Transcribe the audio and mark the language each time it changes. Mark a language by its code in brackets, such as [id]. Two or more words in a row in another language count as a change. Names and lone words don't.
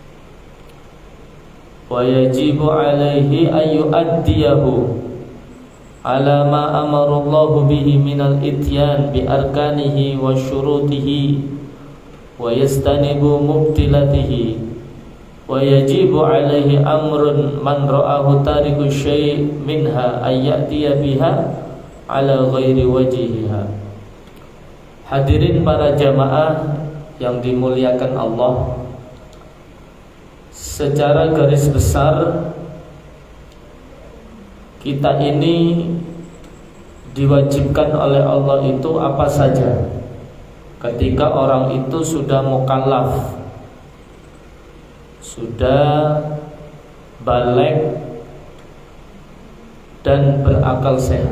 [ar] ويجب عليه أن يؤديه على ما أمر الله به من الإتيان بأركانه وشروطه ويجتنب مبطلاته ويجب عليه أمر من رآه تارك شيء منها أو يأتي بها على غير وجهها. [id] Hadirin para jamaah yang dimuliakan Allah, secara garis besar kita ini diwajibkan oleh Allah itu apa saja ketika orang itu sudah mukallaf, sudah baligh dan berakal sehat.